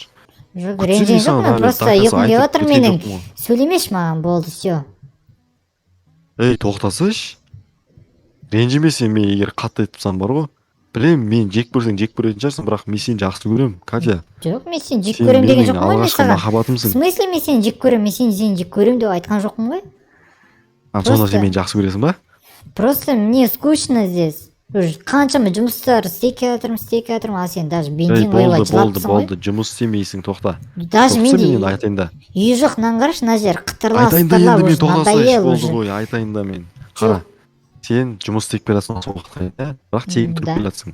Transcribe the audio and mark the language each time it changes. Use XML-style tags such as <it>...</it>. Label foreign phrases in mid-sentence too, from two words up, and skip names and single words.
<kk>Жоқ, ренжен жоқ, мен просто ұйқым келіп отыр менің. Сөйлемеш маған, болды, все. Тоқтасайшы. Ренжімесен, мен егер қатты айтыпсам бар ғой. Білем, мен жек көрсең жек көретін шығарсың, бірақ мен сені жақсы көрем, Катя. Жоқ, мен сені жек көрем деген жоқпын ғой мен саған. Махаббатымсың. В смысле мен сені жек көрем, мен сені жек көрем деп айтқан жоқпын ғой. Сонда сен мені жақсы көресің ба?</kk> <ru>Просто мне скучно здесь.</ru> <kk>Қаншама жұмыстар істеп жатырмын, ал сен даже бензин құйып жылапсың ғой. Болды, жұмыс істемейсің, тоқта. Даже менде айтайын да. үй жоқ, мынаны қарашы, мына жер қытырлап</kk> <ru>уже надоел</ru> <kk>болды уже. ғой, айтайын да мен. Қара, сен жұмыс істеп келатсың сол уақытта, бірақ тегін тұрып келатсың.</kk>